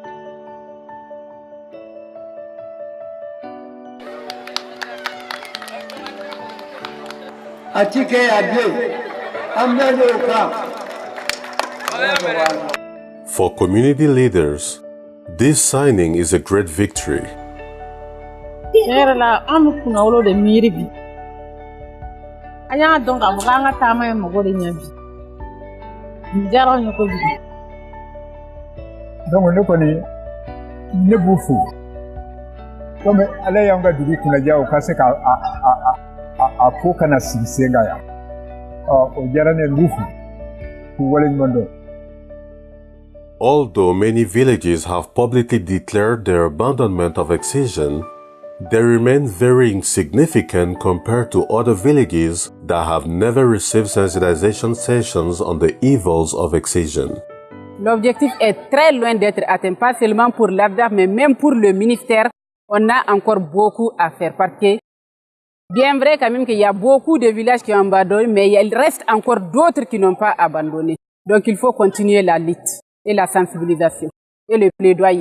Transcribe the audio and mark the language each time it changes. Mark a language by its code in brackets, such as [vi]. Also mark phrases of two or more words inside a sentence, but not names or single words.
[en] For community leaders, this signing is a great victory. [bm] Donc ne kɔni ne b'u fo comme ala y'an ka dugu kunnaja o ka se ka a ko kana sigi sen kan yan o diyara ne b'u fo k'u waleɲuman dɔn. [en] Although many villages have publicly declared their abandonment of excision, they remain very insignificant compared to other villages that have never received sensitization sessions on the evils of excision. [fr] L'objectif est très loin d'être atteint, pas seulement pour l'ADAP, mais même pour le ministère. On a encore beaucoup à faire parce que, bien vrai quand même qu'il y a beaucoup de villages qui ont abandonné, mais il reste encore d'autres qui n'ont pas abandonné. Donc il faut continuer la lutte et la sensibilisation et le plaidoyer.